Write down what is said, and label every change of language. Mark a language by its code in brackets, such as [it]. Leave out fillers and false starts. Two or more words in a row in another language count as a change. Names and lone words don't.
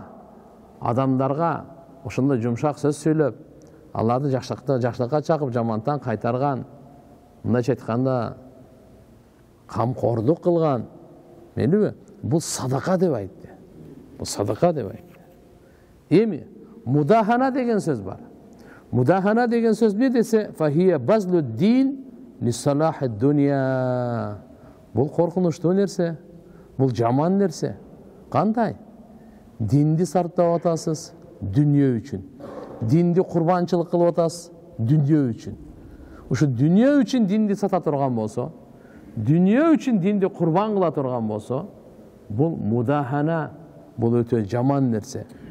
[ky] Адамдарга ошондой жумшак сөз сүйлөп, аларды жакшылыкка чакып, жамантан кайтарган, мындайча айтканда камкорлук кылган, мейлиби? Бул садака деп айтты. Бул садака деп айтты. Эми мудахана деген сөз бар. Мудахана деген сөз не десе, [ar] فهي بذل الدين لصلاح الدنيا. [ky] Бул коркунучтуу нерсе, бул жаман нерсе. Кандай? Динди сарптап атасыз дүние үчүн. Динди курбанчылык кылып атасыз дүние үчүн. Ушу дүние үчүн динди сата турган болсо, дүние үчүн динди курбан кыла турган болсо, бул мудахана, бул өтө жаман нерсе.